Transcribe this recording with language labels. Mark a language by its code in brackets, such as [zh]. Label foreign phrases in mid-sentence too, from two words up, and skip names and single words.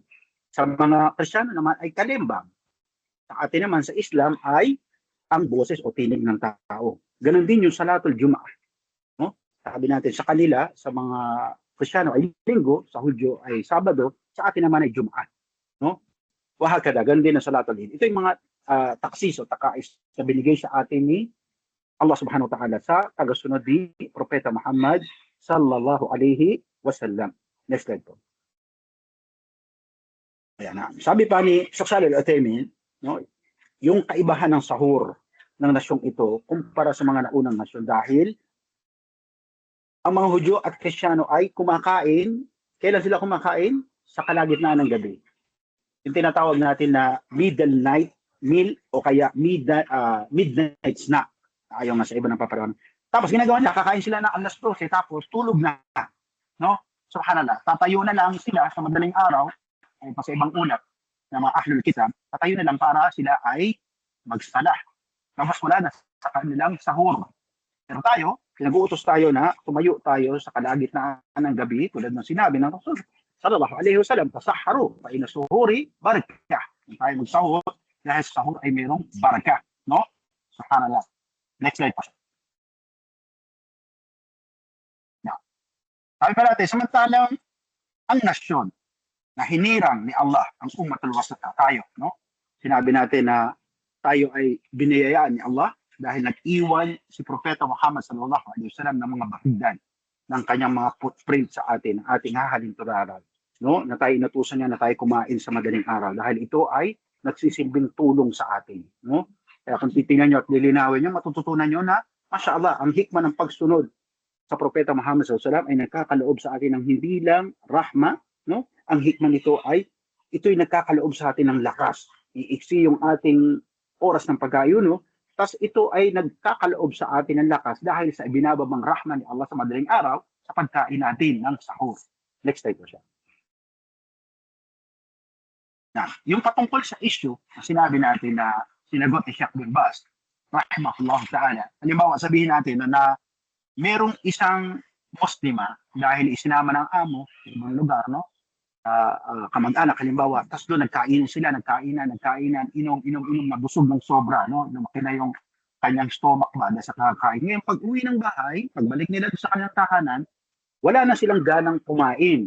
[tl] Sa mga Kristiyano naman ay kalimbang. Sa atin naman sa Islam ay ang boses o tinig ng tao. Ganon din yung [ar] صلاة الجمعة. [tl] No? Sabi natin sa kanila, sa mga Kristiyano ay linggo, sa Hudyo ay Sabado, sa atin naman ay Jum'ah. No? Wahakada, ganon din ang [ar] صلاة العيد. [tl] Ito yung mga taksis o takais na binigay sa atin ni [ar] الله سبحانه وتعالى [tl] sa tagasunod ni Propeta Muhammad [ar] صلى الله عليه وسلم. [en] Next slide [tl] po. Ayan na. Sabi pa ni Shaykh al-Uthaymin, no, yung kaibahan ng sahur ng nasyong ito kumpara sa mga naunang nasyon dahil ang mga Hudyo at Kristiyano ay kumakain. Kailan sila kumakain? Sa kalagitnaan ng gabi. Yung tinatawag natin na [en] middle night meal [tl] o kaya [en] midnight snack. [tl] Ayaw nga sa iba ng paparoon. Tapos ginagawa nila, kakain sila ng alas 12, tapos tulog na. No? Subhanallah. Tatayo na lang sila sa madaling araw, ay pa sa ibang ulat ng mga [ar] أهل الكتاب, [tl] tatayo na lang para sila ay magsala. Tapos wala na sa kanilang sahur. Pero tayo, pinag-uutos tayo na tumayo tayo sa kalagitnaan ng gabi tulad ng sinabi ng Rasul [ar] صلى الله عليه وسلم، تسحروا فإن السحور بركة. [tl] Tayo magsahur dahil sa sahur ay mayroong barakah, no? Subhanallah. [en] Next slide [tl] po. Now, sabi pa natin, samantalang ang nasyon na hinirang ni Allah, ang [ar] الأمة الوسط, [tl] tayo, no? Sinabi natin na tayo ay biniyayaan ni Allah dahil nag-iwan si Propeta Muhammad [ar] صلى الله عليه وسلم [tl] ng mga bahagdan ng kanyang mga footprint sa atin, ating hahalin turaran, no? Na tayo inutusan niya na tayo kumain sa madaling araw dahil ito ay nagsisilbing tulong sa atin, no? Kaya kung titingnan niyo at lilinawin niyo, matututunan niyo na mashallah, ang hikmah ng pagsunod sa Propeta Muhammad [ar] صلى الله عليه وسلم [tl] ay nagkakaloob sa atin ng hindi lang rahma, no? Ang hikmah nito ay ito'y nagkakaloob sa atin ng lakas. Iiksi yung ating oras ng pag-ayuno. Tapos ito ay nagkakaloob sa atin ng lakas dahil sa ibinababang rahman ni Allah sa madaling araw sa pagkain natin ng sahur. [en] Next slide [tl] po siya. Now, yung patungkol sa issue na sinabi natin na sinagot ni Sheikh bin Baz, [ar] رحمه الله تعالى. [tl] Halimbawa, sabihin natin na merong isang Muslima dahil isinama ng amo sa ibang lugar, no? Kamag-anak, halimbawa, tapos doon nagkainan sila, nagkainan, inom, mabusog ng sobra, no? Lumaki na yung kanyang stomach ba sa kakain. Ngayon, pag uwi ng bahay, pagbalik nila sa kanyang tahanan, wala na silang ganang kumain.